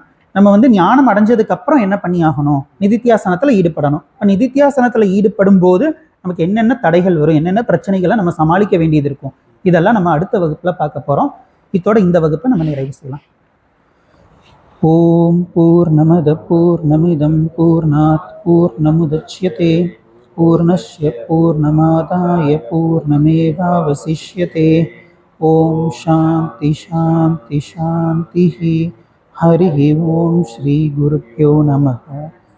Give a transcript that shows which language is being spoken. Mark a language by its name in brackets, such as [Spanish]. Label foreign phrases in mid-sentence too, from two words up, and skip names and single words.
[Tamil] நம்ம வந்து ஞானம் அடைஞ்சதுக்கு அப்புறம் என்ன பண்ணி ஆகணும்? நிதித்தியாசனத்துல ஈடுபடணும். நிதித்தியாசனத்துல ஈடுபடும் போது நமக்கு என்னென்ன தடைகள் வரும், என்னென்ன பிரச்சனைகளை நம்ம சமாளிக்க வேண்டியது இருக்கும், இதெல்லாம் நம்ம அடுத்த வகுப்புல பார்க்க போறோம். இதோட இந்த வகுப்பை நம்ம நிறைவு செய்யலாம். [Sanskrit] ॐ पूर्णमदः पूर्णमिदं पूर्णात् पूर्णमुदच्यते पूर्णस्य पूर्णमादाय पूर्णमेवावशिष्यते. ॐ शान्तिः शान्तिः शान्तिः. हरि ॐ श्री गुरुभ्यो नमः.